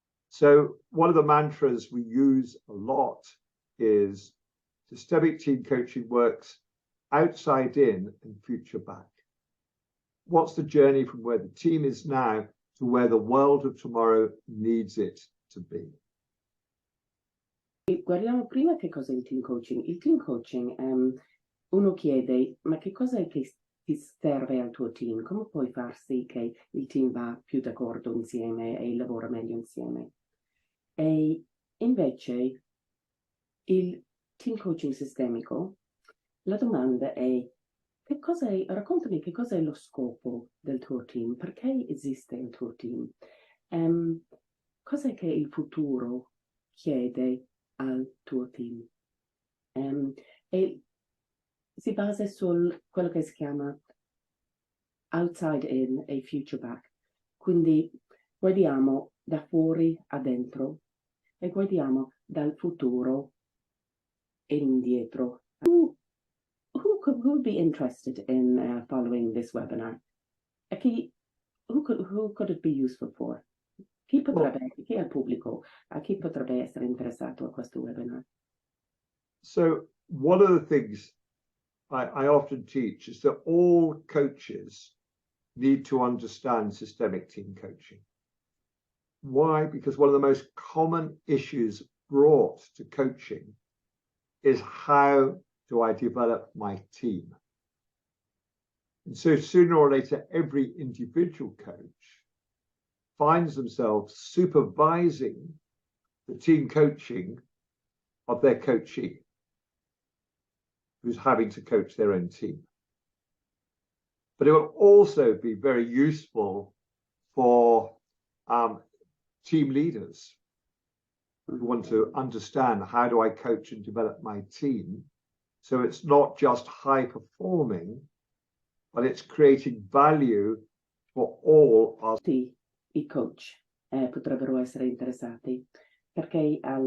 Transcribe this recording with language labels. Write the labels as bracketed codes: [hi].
[en] So one of the mantras we use a lot is systemic team coaching works outside in and future back. What's the journey from where the team is now to where the world of tomorrow needs it to be? [it] Guardiamo prima che cos'è il team coaching. Il team coaching, uno chiede, ma che cosa è che ti serve al tuo team? Come puoi far sì che il team va più d'accordo insieme e lavora meglio insieme? E invece il team coaching sistemico, la domanda è, raccontami che cosa è lo scopo del tuo team, perché esiste il tuo team, cos'è che il futuro chiede al tuo team, e si basa su quello che si chiama outside in e future back, quindi guardiamo da fuori a dentro e guardiamo dal futuro e indietro. [en] Who would be interested in following this webinar? Who could it be useful for? [it] Chi è il pubblico? A chi potrebbe essere interessato a questo webinar? [en] So one of the things I often teach is that all coaches need to understand systemic team coaching. Why? Because one of the most common issues brought to coaching is, how do I develop my team? And so sooner or later, every individual coach finds themselves supervising the team coaching of their coachee, who's having to coach their own team. But it will also be very useful for team leaders who want to understand, how do I coach and develop my team? So it's not just high performing, but it's creating value for all our... [it] I coach potrebbero essere interessati, perché